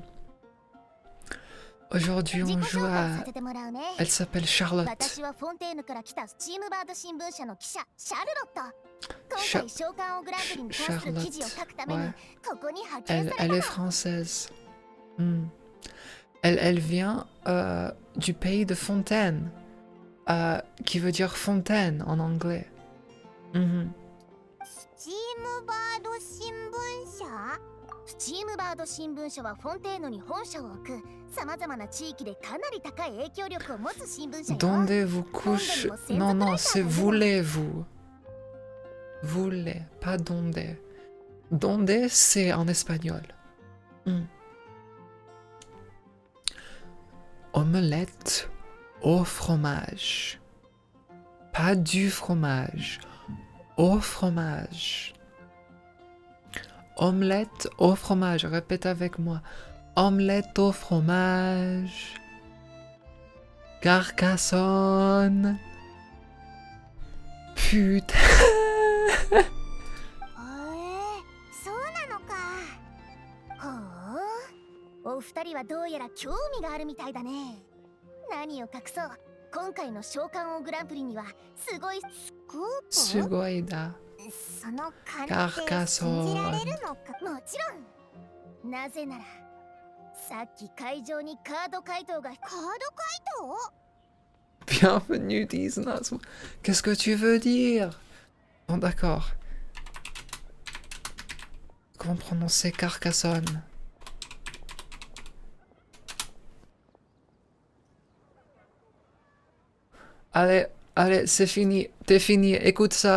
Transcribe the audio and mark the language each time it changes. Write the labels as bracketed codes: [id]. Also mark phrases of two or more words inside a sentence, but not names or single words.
[fr] Aujourd'hui, on joue à... Elle s'appelle Charlotte. [ja] 私はフォンテーヌから来たスチームバード新聞社の記者シャルロット。今回召喚王グランプリに関する記事を書くためにここに派遣されたの。 [fr] Elle est française. Elle vient du pays de Fontaine, qui veut dire fontaine en anglais. [ja] スチームバード新聞社？スチームバード新聞社はフォンテーヌに本社を置くさまざまな地域でかなり高い影響力を持つ新聞社よ。 [fr] Donde vous couchez? Non, non, c'est voulez-vous. Voulez, pas donde. Donde, c'est en espagnol. Omelette au fromage. Pas du fromage. Au fromage. Omelette au fromage. Répète avec moi. Omelette au fromage. Carcassonne. Putain. [ja] そうなのか。ほう、お二人はどうやら興味があるみたいだね。何を隠そう、今回の召喚王グランプリにはすごいスクープ。すごいだ。その勘って信じられるのか。もちろん。なぜならさっき会場にカード回答が。カード回答？ [fr] Bienvenue, Disnas. Qu'est-ce que tu veux dire? Bon, d'accord. Comment prononcer Carcassonne? Allez, allez, c'est fini. T'es fini. Écoute ça.